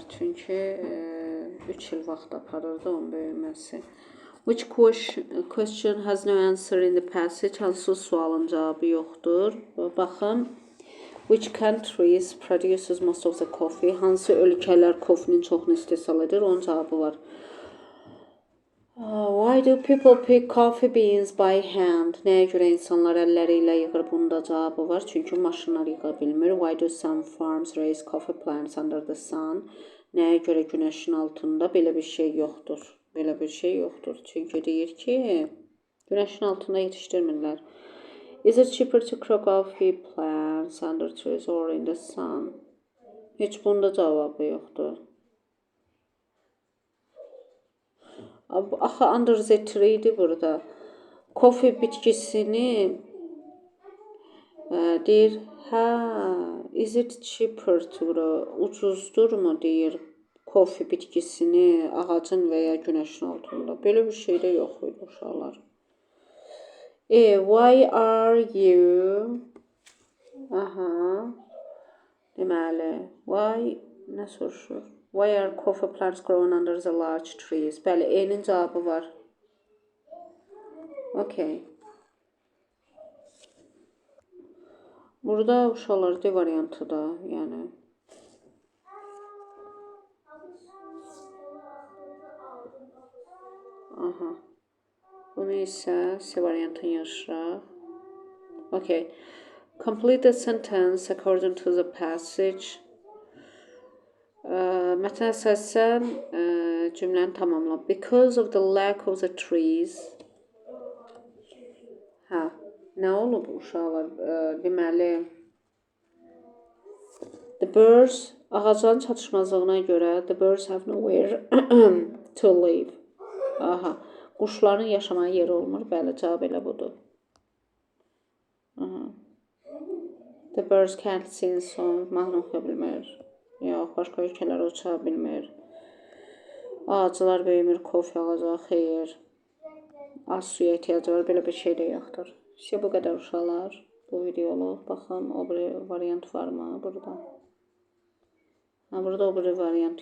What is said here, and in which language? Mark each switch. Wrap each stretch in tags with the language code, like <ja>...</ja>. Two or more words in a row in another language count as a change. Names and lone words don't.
<az>Çünki 3 il vaxt aparırdı onun böyüməsi.</az> <en>Which question has no answer in the passage?</en> <az>Hansı sualın cavabı yoxdur? Baxın.</az> <en>Which countries produces most of the coffee?</en> <az>Hansı ölkələr kofenin çoxunu istehsal edir? Onun cavabı var.</az> <en>Why do people pick coffee beans by hand?</en> <az>Nəyə görə insanlar əlləri ilə yığır? Bunda cavabı var. Çünki maşınlar yığa bilmir.</az> <en>Why do some farms raise coffee plants under the sun?</en> <az>Nəyə görə günəşin altında? Belə bir şey yoxdur. Belə bir şey yoxdur. Çünki deyir ki, günəşin altında yetişdirmirlər.</az> <en>Is it cheaper to grow coffee plants under trees or in the sun?</en> <az>Heç bunda cavabı yoxdur. Axı</az> <en>under the tree-dir</en> <az>burada. Kofe bitkisini deyir,</az> <en>is it cheaper to grow?</en> <az>Ucuzdurmu deyir kofe bitkisini ağacın və ya günəşin altında. Belə bir şey də yox idi uşaqlar.</az> <en>Why are you?</en> <az>Deməli, why nə soruşur?</az> <en>Why are coffee plants grown under the large trees?</en> <az>Bəli, E-nin cavabı var. Okay. Burada uşaqlar D variantı da, yəni. Bunu isə C variantını yazırıq. Okay.</az> <en>Complete the sentence according to the passage.</en> <az>Mətnə əsasən cümləni tamamla.</az> <en>Because of the lack of the trees.</en> <az>Nə olub uşaqlar? Deməli,</az> <en>the birds,</en> <az>ağacların çatışmazlığına görə,</az> <en>the birds have nowhere to live.</en> <az>Quşların yaşamaya yeri olmur. Bəli, cavab elə budur.</az> <en>The birds can't sing song.</en> <az>Mahnı oxuya bilmir. Yox, başqa ölkələrə uça bilmir. Ağaclar böyümür, kofe ağacı, xeyr. Az suya ehtiyacı var, belə bir şey də yoxdur. İşte bu qədər uşaqlar. Bu videolu. Baxın, o bir variant varmı burada? Burada o bir variant yoxdur.</az>